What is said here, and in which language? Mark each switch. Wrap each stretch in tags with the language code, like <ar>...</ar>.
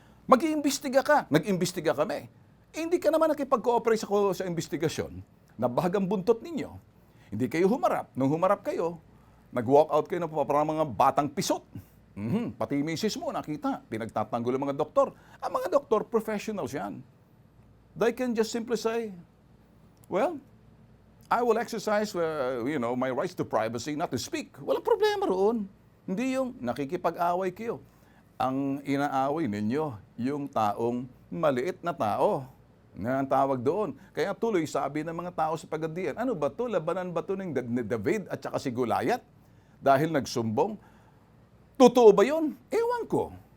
<tl>Mag-iimbestiga ka, nag-imbestiga kami. Hindi ka naman nakipag-cooperate sa investigasyon na bahagang buntot ninyo. Hindi kayo humarap. Nung humarap kayo, nag-walk out kayo ng parang mga batang pisot. Pati misis mo, nakita. Pinagtatanggol ang mga doktor. Ang mga doktor, professionals yan.</tl> <en>They can just simply say, well, I will exercise my rights to privacy not to speak.</en> <tl>Walang problema roon. Hindi yung nakikipag-away kayo. Ang inaaway ninyo, yung taong maliit na tao. Nga ang tawag doon. Kaya tuloy sabi ng mga tao sa Pagadian, ano ba to? Labanan ba to ng David at saka si Goliath? Dahil nagsumbong? Totoo ba yun? Ewan ko.</tl>